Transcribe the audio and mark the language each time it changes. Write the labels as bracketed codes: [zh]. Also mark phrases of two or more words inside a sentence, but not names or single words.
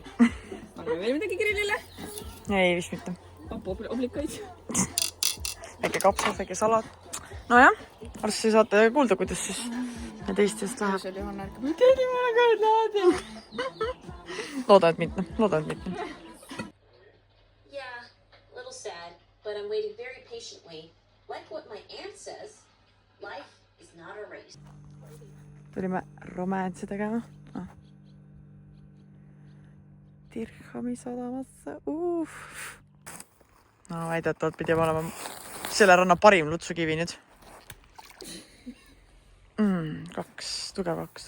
[et] Paneme veel midagi grillile? Ei, vist mitte. Oblikaid. Väike kapsas, väike salat. No jah, arvesse saate kuulda, kuidas siis teistest läheb. See oli Johanna ärkab. Teedi mulle ka laadi. Loodan, et mitte. Loodan, et mitte. [en] Yeah, a little sad, but I'm waiting very patiently. Like what my aunt says, life is not a race. [et] Tulime romaansi tegema. Dirhami sadamasse. No väidetavalt pidi olema selle ranna parim lutsukivi nüüd. 2, tugev 2.